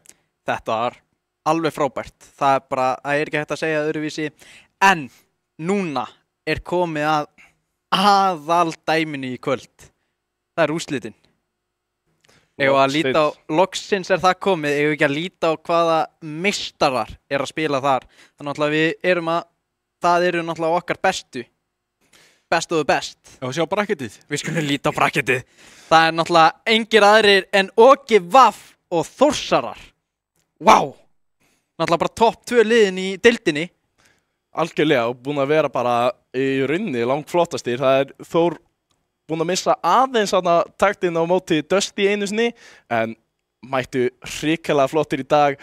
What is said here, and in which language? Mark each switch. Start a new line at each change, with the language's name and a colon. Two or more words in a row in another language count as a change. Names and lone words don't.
Icelandic: Þetta var alveg frábært, það er ekki hægt að segja öðruvísi, en núna er komið að aðaldæminu í kvöld, það er úrslitin. Ef að líta á, loksins er það komið, ef ekki að líta á hvaða meistarar er að spila þar, þannig að það eru náttúrulega okkar bestu.
English: Best of the best.
Icelandic: Og sjá bracketið. Við skulum líta á bracketið. Það er náttúrulega engir aðrir en Ógi Vaff og Þórsarar. Vá! Náttúrulega bara topp 2 liðin í deildinni. Algjörlega og búin að vera bara í rauninni langt flottastir. Það er Þór búin að missa aðeins taktinn á móti Dusty einu sinni en mættu hrikalega flottir í dag.